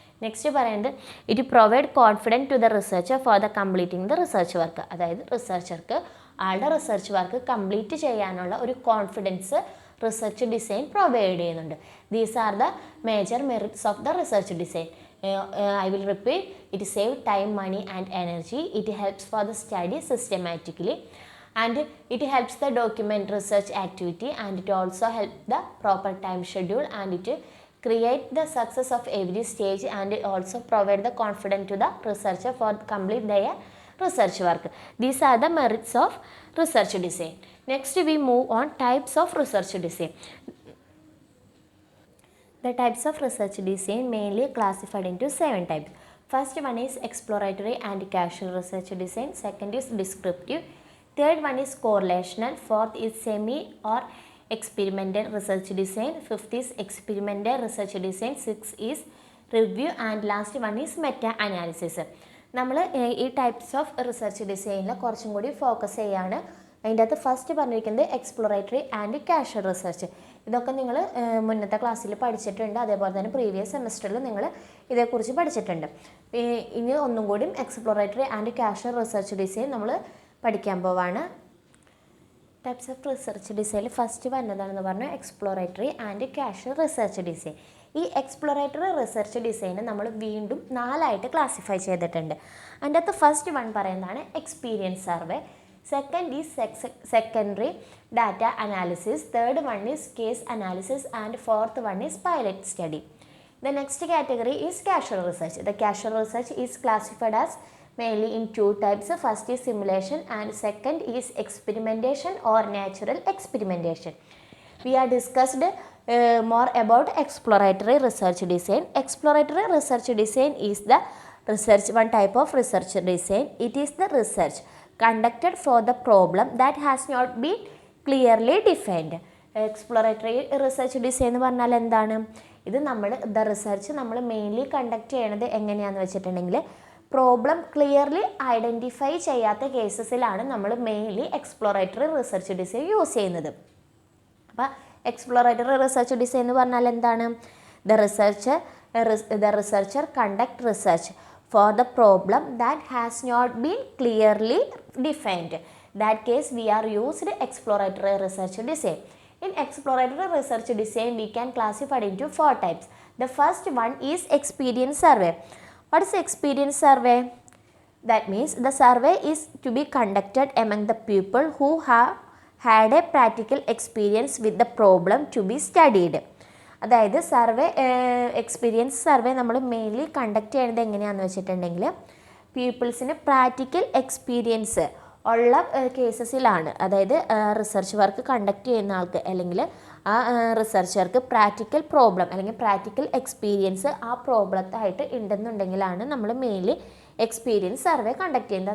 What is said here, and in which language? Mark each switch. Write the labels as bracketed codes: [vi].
[en] next [ml] പറയുന്നത് [en] It provide confidence to the researcher for the completing the research work. [ml] അതായത് റിസർച്ചർക്ക് ആളുടെ research work complete ചെയ്യാനുള്ള ഒരു confidence research design provide ചെയ്യുന്നുണ്ട്. [en] These are the major merits of the research design. I will repeat, it save time, money and energy. It helps for the study systematically and it helps the document research activity and it also help the proper time schedule and it create the success of every stage and also provide the confidence to the researcher for complete their research work. These are the merits of research design. Next we move on types of research design. The types of research design mainly classified into 7 types. First one is exploratory and casual research design. Second is descriptive. Third one is correlational. Fourth is semi or experimental research design. Fifth is experimental research design. Sixth is review and last one is meta analysis. [ml] നമ്മൾ ഈ types of research ഡിസൈനിൽ കുറച്ചും കൂടി focus ചെയ്യാണ്. അതിൻ്റെ അകത്ത് first പറഞ്ഞിരിക്കുന്നത് exploratory and casual research. ഇതൊക്കെ നിങ്ങൾ മുന്നത്തെ ക്ലാസ്സിൽ പഠിച്ചിട്ടുണ്ട്, അതേപോലെ തന്നെ പ്രീവിയസ് സെമസ്റ്ററിൽ നിങ്ങൾ ഇതേക്കുറിച്ച് പഠിച്ചിട്ടുണ്ട്. ഇനി ഒന്നും കൂടി exploratory and casual research design നമ്മൾ പഠിക്കാൻ പോവാണ്. ടൈപ്സ് ഓഫ് റിസർച്ച് ഡിസൈനിൽ ഫസ്റ്റ് വരുന്നതാണെന്ന് പറഞ്ഞാൽ exploratory and casual research design. ഈ എക്സ്പ്ലോറേറ്ററി റിസർച്ച് ഡിസൈന് നമ്മൾ വീണ്ടും 4ആയിട്ട് ക്ലാസിഫൈ ചെയ്തിട്ടുണ്ട്. അതിൻ്റെ അകത്ത് ഫസ്റ്റ് വൺ പറയുന്നതാണ് experience survey. [en] Second is secondary data analysis. Third one is case analysis and fourth one is pilot study. The next category is casual research. The casual research is classified as mainly in 2 types. First is simulation and second is experimentation or natural experimentation. We have discussed more about exploratory research design. Exploratory research design is the one type of research design. It is the research conducted for the problem that has not been clearly defined. [ml] Exploratory research design എന്ന് പറഞ്ഞാൽ എന്താണ്, ഇത് research നമ്മൾ mainly conduct ചെയ്യണത് എങ്ങനെയാണെന്ന് വെച്ചിട്ടുണ്ടെങ്കിൽ problem clearly identify ചെയ്യാത്ത കേസസിലാണ് നമ്മൾ mainly exploratory research design use ചെയ്യുന്നത്. അപ്പോൾ എക്സ്പ്ലോറേറ്ററി റിസർച്ച് ഡിസൈൻ എന്ന് പറഞ്ഞാൽ എന്താണ്, [en] The research the researcher conduct research for the problem that has not been clearly defined. That case we are used exploratory research design. In exploratory research design we can classify it into 4 types. The first one is experience survey. What is experience survey? That means the survey is to be conducted among the people who have had a practical experience with the problem to be studied. [ml] അതായത് survey experience survey നമ്മൾ mainly conduct ചെയ്യുന്നത് എങ്ങനെയാണെന്ന് വെച്ചിട്ടുണ്ടെങ്കിൽ പീപ്പിൾസിന് practical experience ഉള്ള കേസസിലാണ്. അതായത് research work conduct ചെയ്യുന്ന ആൾക്ക് അല്ലെങ്കിൽ ആ റിസർച്ചർക്ക് പ്രാക്ടിക്കൽ പ്രോബ്ലം അല്ലെങ്കിൽ പ്രാക്ടിക്കൽ എക്സ്പീരിയൻസ് ആ പ്രോബ്ലത്തായിട്ട് ഉണ്ടെന്നുണ്ടെങ്കിലാണ് നമ്മൾ മെയിൻലി എക്സ്പീരിയൻസ് സർവേ കണ്ടക്ട് ചെയ്യുന്നത്.